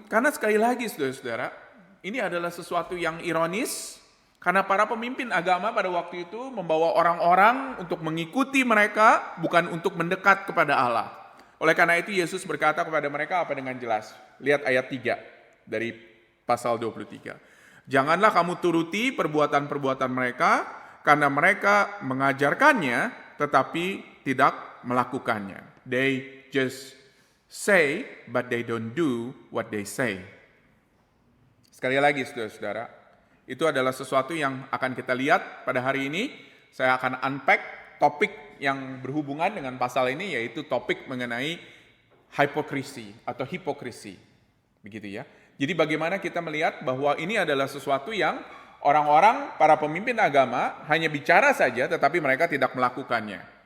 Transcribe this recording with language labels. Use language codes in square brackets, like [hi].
[id] Karena sekali lagi, saudara-saudara, ini adalah sesuatu yang ironis, karena para pemimpin agama pada waktu itu membawa orang-orang untuk mengikuti mereka, bukan untuk mendekat kepada Allah. Oleh karena itu, Yesus berkata kepada mereka apa dengan jelas? Lihat ayat 3 dari pasal 23. Janganlah kamu turuti perbuatan-perbuatan mereka, karena mereka mengajarkannya, tetapi tidak melakukannya. [en] They just say, but they don't do what they say. [id] Sekali lagi, saudara-saudara, itu adalah sesuatu yang akan kita lihat pada hari ini. Saya akan unpack topik yang berhubungan dengan pasal ini, yaitu topik mengenai hipokrisi atau hipokrisi. Begitu ya. Jadi bagaimana kita melihat bahwa ini adalah sesuatu yang orang-orang, para pemimpin agama hanya bicara saja tetapi mereka tidak melakukannya.